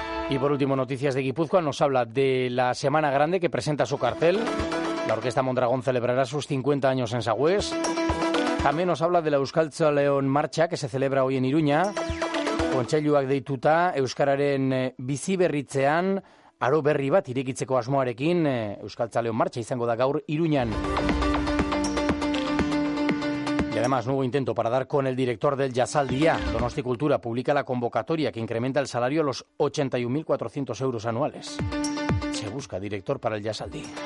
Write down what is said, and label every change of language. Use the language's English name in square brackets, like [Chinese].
[Spanish] Y por último, noticias de Guipúzcoa nos habla de la Semana Grande que presenta su cartel. La Orquesta Mondragón celebrará sus 50 años en Sagüez. También nos habla de la Euskaltzaleon Marcha que se celebra hoy en Iruña. [Basque] Kontseiluak deituta euskararen biziberritzean. Aro berri bat irekitzeko asmoarekin, Euskaltzaleon Martxa izango da gaur Iruñan. [Spanish] Y además, nuevo intento para dar con el director del Jazzaldia. Donosti Cultura publica la convocatoria que incrementa el salario a los 81.400 euros anuales. Se busca director para el Jazzaldi.